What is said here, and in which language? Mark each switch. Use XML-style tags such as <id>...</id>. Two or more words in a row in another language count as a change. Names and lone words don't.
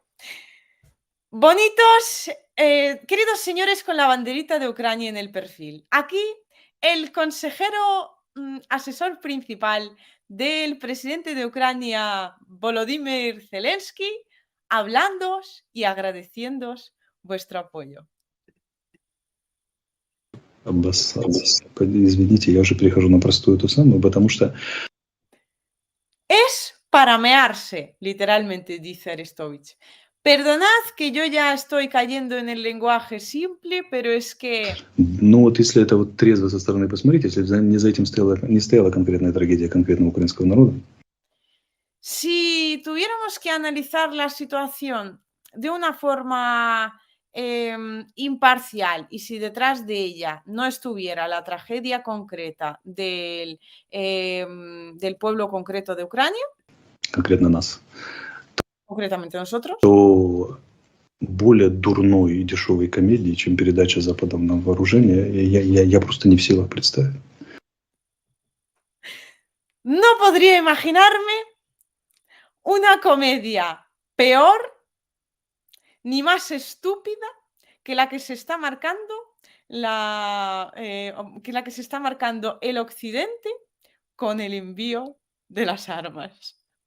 <es>Bonitos, queridos señores con la banderita de Ucrania en el perfil. Aquí el consejero asesor principal del presidente de Ucrania, Volodymyr Zelensky, hablándoos y agradeciéndoos vuestro apoyo.</es> <ru>Извините, я уже перехожу на простую ту самую, потому что...</ru> <es>Es para mearse, literalmente, dice Arestovich. Perdonad que yo ya estoy cayendo en el lenguaje simple, pero es que...</es> <ru>Ну вот если это вот трезво со стороны посмотреть, если не за этим не стояла конкретная трагедия конкретного украинского народа.</ru> <es>Si tuviéramos que analizar la situación de una forma imparcial y si detrás de ella no estuviera la tragedia concreta del pueblo concreto de Ucrania,</es> <ru>конкретно нас,</ru> <es>concretamente nosotros,</es> <ru>то более дурной и дешевой комедии, чем передача Западом на вооружение, я просто не в силах представить.</ru> <es>No podría imaginarme una comedia peor ni más estúpida que la que se está marcando el Occidente con el envío de las armas.</es>